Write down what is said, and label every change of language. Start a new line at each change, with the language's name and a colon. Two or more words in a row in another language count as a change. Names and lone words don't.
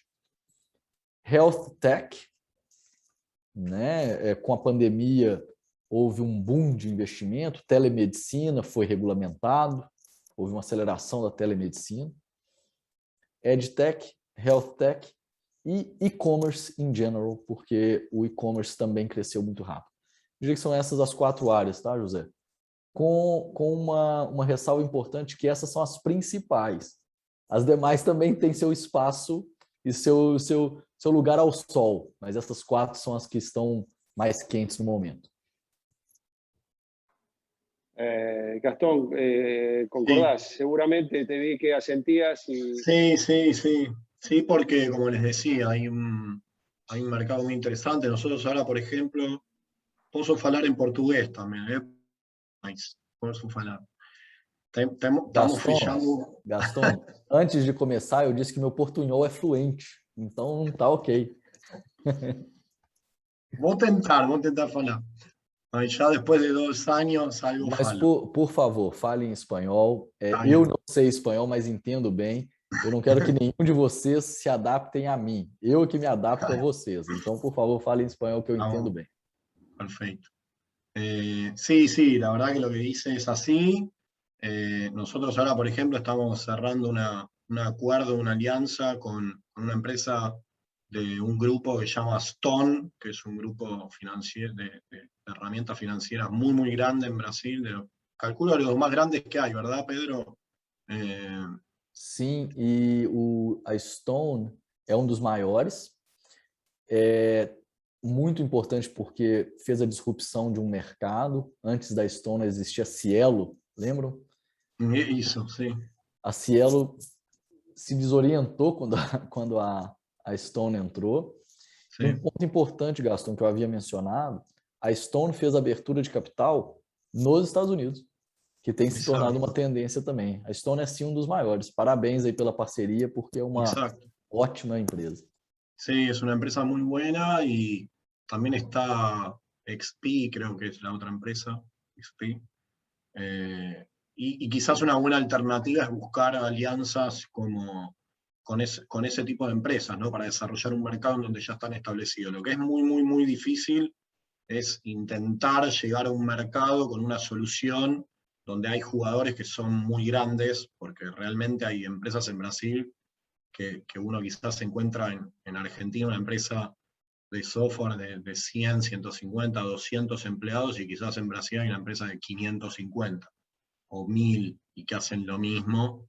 English: Health Tech,
Portuguese: né? Com a pandemia, houve um boom de investimento, telemedicina foi regulamentado, houve uma aceleração da telemedicina. EdTech,
English: Health Tech
Portuguese: e e-commerce
English: in general,
Portuguese: porque o e-commerce também cresceu muito rápido. Eu diria que são essas as 4 áreas, tá, José? Com uma ressalva importante, que essas são as principais. As demais também têm seu espaço e seu lugar ao sol, mas essas 4 são as que estão mais quentes no momento.
Spanish: Gastón, ¿concordás? Sí. Seguramente te vi que asentías y... Sí, porque como les decía, hay un mercado muy interesante. Nosotros ahora, por ejemplo,
Portuguese: posso falar em português também, né? Mas posso falar. Estamos fechando... Gaston, antes de começar, eu disse que meu portunhol é fluente, então tá ok. Vou tentar falar. Mas já depois de 2 anos, algo mas falo. Por favor, fale em espanhol. Eu não sei espanhol, mas entendo bem. Eu não quero que nenhum de vocês se adaptem a mí. Eu que me adapto a vocês. Então, por favor, fale em espanhol que eu entendo bem.
Spanish: Perfecto. Sí, la verdad que lo que dice es así. Nosotros ahora, por ejemplo, estamos cerrando un acuerdo, una alianza con una empresa de un grupo que se llama Stone, que es un grupo financiero de herramientas financieras muy, muy grande en Brasil. Calculo de los más grandes que hay, ¿verdad, Pedro?
Portuguese: Sim, e a Stone é um dos maiores. Muito importante porque fez a disrupção de um mercado. Antes da Stone existia a Cielo, lembram? Isso, sim. A Cielo se desorientou quando a Stone entrou. E um ponto importante, Gaston, que eu havia mencionado, a Stone fez a abertura de capital nos Estados Unidos, que tem se tornado uma tendência também. A Stone é sim um dos maiores. Parabéns aí pela parceria, porque é uma ótima empresa.
Spanish: Sí, es una empresa muy buena y también está XP, creo que es la otra empresa, XP. Y quizás una buena alternativa es buscar alianzas con ese tipo de empresas, ¿no? Para desarrollar un mercado en donde ya están establecidos. Lo que es muy, muy, muy difícil es intentar llegar a un mercado con una solución donde hay jugadores que son muy grandes, porque realmente hay empresas en Brasil que uno quizás se encuentra en Argentina, una empresa de software de 100, 150, 200 empleados, y quizás en Brasil hay una empresa de 550 o 1000 y que hacen lo mismo.